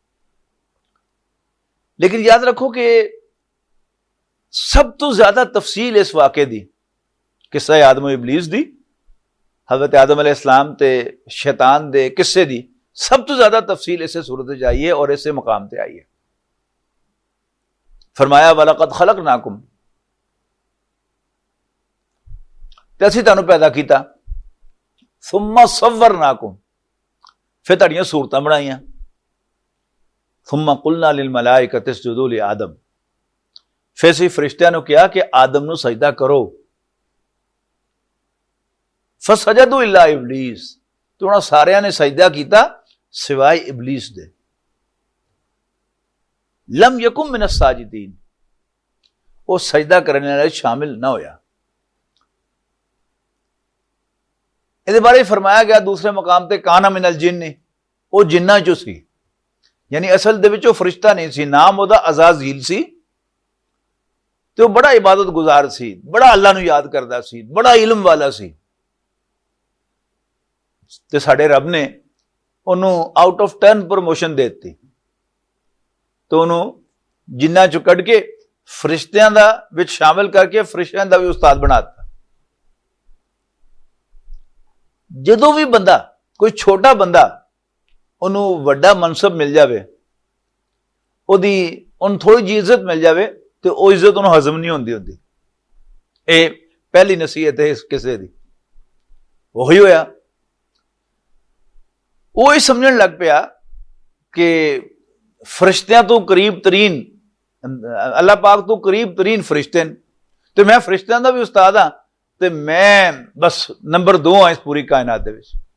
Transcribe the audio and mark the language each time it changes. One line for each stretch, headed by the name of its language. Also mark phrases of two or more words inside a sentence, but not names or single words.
Punjabi: لیکن یاد رکھو کہ سب توں زیادہ تفصیل اس واقعے دی قصہ آدم ابلیس دی، حضرت آدم علیہ السلام تے شیطان دے قصے دی سب توں زیادہ تفصیل اسے سورت چ آئی ہے اور اسے مقام تے آئی ہے. فرمایا
Arabic: ولقد خلقناكم,
Punjabi: تے اسیں تہانوں پیدا کیتا,
Arabic: ثم صورناكم,
Punjabi: فیر تہاڈیاں صورتاں بنائیاں,
Arabic: ثم قلنا للملائكة اسجدوا لآدم,
Punjabi: فیر اسیں فرشتیاں نوں کہا کہ آدم نوں سجدہ کرو.
Arabic: فسجدوا إلا إبليس,
Punjabi: تو انہوں نے ساریاں نے سجدہ کیا سوائے ابلیس دے.
Arabic: لم يكن من الساجدين,
Punjabi: او سجدہ کرن والے شامل نہ ہویا. ایہدے بارے فرمایا گیا دوجے مقام تے
Arabic: كان من الجن,
Punjabi: او جناں چوں سی، یعنی اصل دے وچ او فرشتہ نہیں سی، ناں اوہدا عزازیل سی تے او بڑا عبادت گزار سی، بڑا اللہ نوں یاد کردا سی، بڑا علم والا سی. تے ساڈے رب نے انہوں نے
English: out of turn promotion
Punjabi: دے دی، تو انہوں نے جناں چوں کڈھ کے فرشتیاں دا وچ شامل کر کے فرشتیاں دا بھی استاد بنا تا. جدوں بھی بندہ کوئی چھوٹا بندہ انہوں نے وڈا منصب مل جائے، اوہدی اُن تھوڑی جی عزت مل جائے تو او عزت انہوں نے ہضم نہیں ہوندی ہوندی. یہ پہلی نصیحت ہے اس قصے دی. اوہی ہویا، او سمجھن لگ پیا کہ فرشتیاں توں قریب ترین اللہ پاک توں قریب ترین فرشتے نے، تو میں فرشتیاں دا بھی استاد ہاں، تو میں بس نمبر 2 ہاں اس پوری کائنات دے وچ.